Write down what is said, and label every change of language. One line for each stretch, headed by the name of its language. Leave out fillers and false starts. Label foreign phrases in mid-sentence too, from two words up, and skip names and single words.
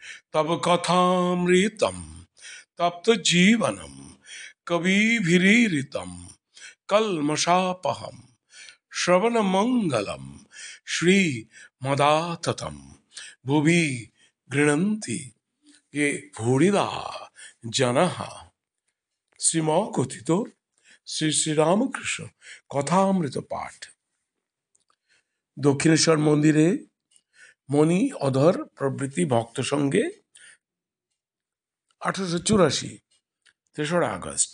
Sanskrit: तब कथामृतम तप्त जीवनम कविभिरीरितम कल्मषापहम श्रवण मंगलम श्री मदाततम भुवि गृह्णन्ति ये भूरिदा जनः।
Bangla: শ্রীম কথিত শ্রী শ্রীরামকৃষ্ণ কথামৃত পাঠ। দক্ষিণেশ্বর মন্দিরে মণি অধর প্রভৃতি ভক্ত সঙ্গে 1884 3রা আগস্ট।